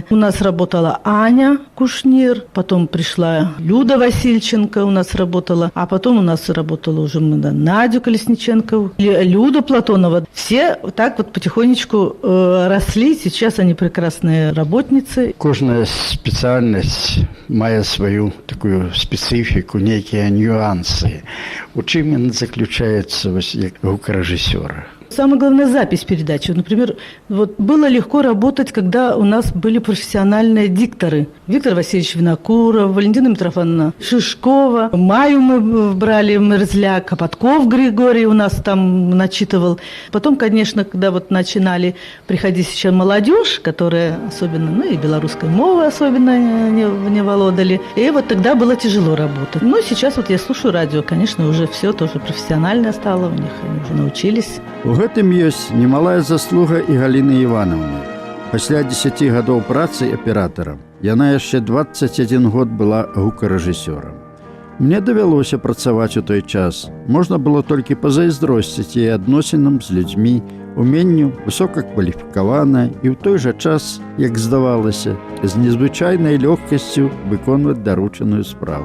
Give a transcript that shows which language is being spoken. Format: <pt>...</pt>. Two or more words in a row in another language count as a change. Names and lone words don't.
<ru>У нас работала Аня Кушнир, потом пришла Люда Васильченко у нас работала, а потом у нас работала уже Надя Колесниченко, Люда Платонова. Все так вот потихонечку росли, сейчас они прекрасные работницы. Кожная специальность мае свою такую специфику, некие нюансы.</ru> <be>У чым ён заключается як гукарэжысёра?</be> <ru>Самая главная запись передачи. Например, вот было легко работать, когда у нас были профессиональные дикторы. Виктор Васильевич Винокуров, Валентина Митрофановна Шишкова. Маю мы брали Мерзляк, Копотков Григорий у нас там начитывал. Потом, конечно, когда вот начинали приходить еще молодежь, которая особенно, ну и белорусской мовы особенно не володали. И вот тогда было тяжело работать. Но сейчас вот я слушаю радио, конечно, уже все тоже профессиональное стало у них, они уже научились.</ru> <be>У гэтым ёсць немалая заслуга і Галины Ивановны. Пасля 10 гадоў працы аператарам яна яшчэ 21 год была гукарэжысёрам. Мне давялося працаваць у той час. Можна было толькі пазайздросціць яе адносінам з людзьмі, уменню высокакваліфікавана і ў той жа час, як здавалася, з незвычайнай лёгкасцю выконваць даручаную справу.</be>